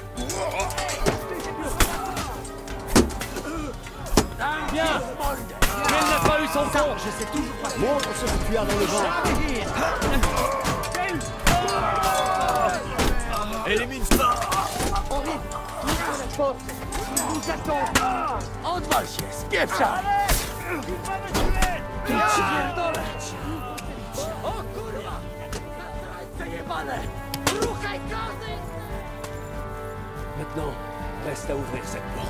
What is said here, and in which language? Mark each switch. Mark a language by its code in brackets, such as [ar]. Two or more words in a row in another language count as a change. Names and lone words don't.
[fr] Bien. Mais il n'a pas eu son temps. Je sais toujours pas. Montre ce que tu as dans le ventre. Élimine ça. Henri, ouvre la porte. Il nous attend. [pl] Odwal się, spieprzaj. [fr] Maintenant, reste à ouvrir cette porte.